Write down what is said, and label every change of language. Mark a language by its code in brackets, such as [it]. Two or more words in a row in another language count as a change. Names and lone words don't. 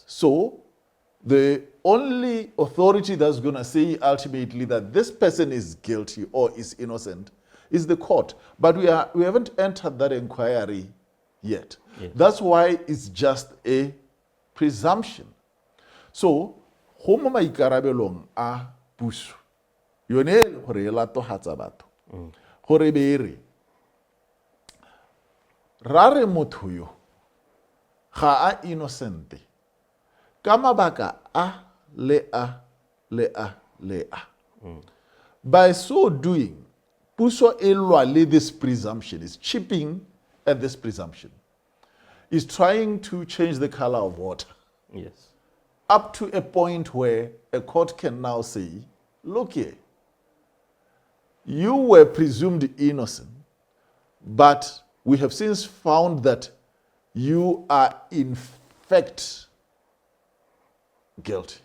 [en] So the only authority that's going to say ultimately that this person is guilty or is innocent is the court. But we haven't entered that inquiry yet. Yes. That's why it's just a presumption. So, [tn] go mo maikarabelong a puso yone e le gore e latogatsa batho gore be re ra re motho yo ga a innocent ka mabaka a le a le a le a. [en] By so doing, [tn] puso e lwa le [en] this presumption, is chipping at this presumption, is trying to change the color of water Yes. up to a point where a court can now say, look here, you were presumed innocent, but we have since found that you are in fact guilty.